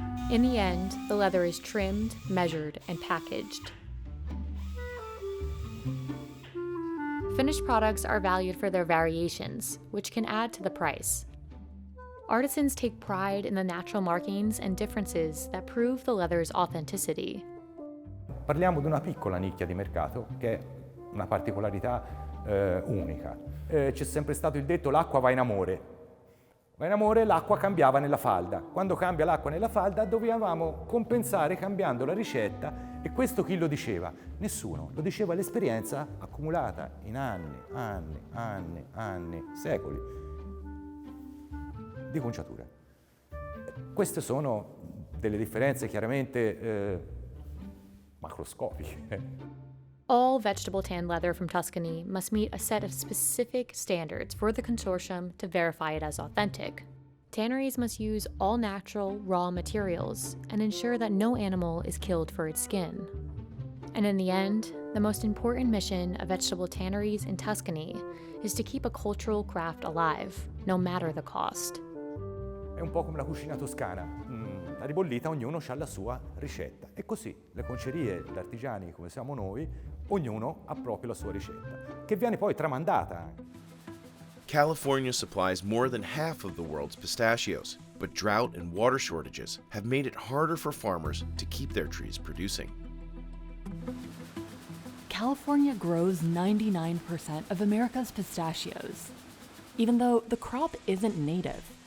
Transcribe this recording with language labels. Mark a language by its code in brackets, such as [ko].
[en] In the end, the leather is trimmed, measured, and packaged. Finished products are valued for their variations, which can add to the price. Artisans take pride in the natural markings and differences that prove the leather's authenticity. [it] Parliamo di una piccola nicchia di mercato che è una particolarità unica. C'è sempre stato il detto l'acqua va in amore. Va in amore, l'acqua cambiava nella falda. Quando cambia l'acqua nella falda dovevamo compensare cambiando la ricetta e questo chi lo diceva? Nessuno, lo diceva l'esperienza accumulata in anni, secoli di conciature. Queste sono delle differenze chiaramente macroscopiche. [en] All vegetable tanned leather from Tuscany must meet a set of specific standards for the consortium to verify it as authentic. Tanneries must use all natural, raw materials and ensure that no animal is killed for its skin. And in the end, the most important mission of vegetable tanneries in Tuscany is to keep a cultural craft alive, no matter the cost. [it] È un po' come la cucina toscana, la ribollita ognuno ha la sua ricetta e così le concerie, gli artigiani come siamo noi, ognuno ha proprio la sua ricetta, che viene poi tramandata anche. [en] California supplies more than half of the world's pistachios, but drought and water shortages have made it harder for farmers to keep their trees producing. California grows 99% of America's pistachios, even though the crop isn't native.